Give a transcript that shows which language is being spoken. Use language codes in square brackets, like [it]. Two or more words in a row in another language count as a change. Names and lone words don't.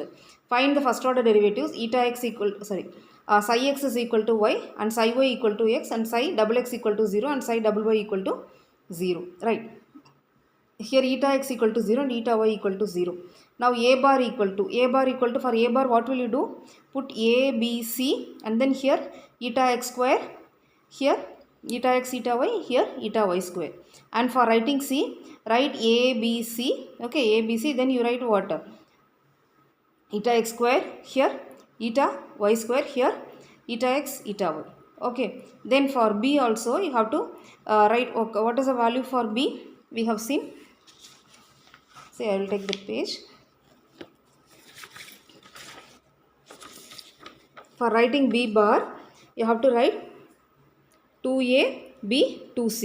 [en] Find the first order derivatives. Eta x equal, psi x is equal to y, and psi y equal to x, and psi double x equal to 0, and psi double y equal to 0. Right. Here eta x equal to 0 and eta y equal to 0. Now a bar equal to for a bar what will you do? Put a, b, c, and then here eta x square, here eta x eta y, here eta y square. And for writing c, write a, b, c. Okay, a, b, c, then you write what? Eta x square, here eta y square, here eta x eta y. Okay, then for b also you have to write, okay, what is the value for b? We have seen. Say, I will take the page. For writing b bar, you have to write 2a, b, 2c.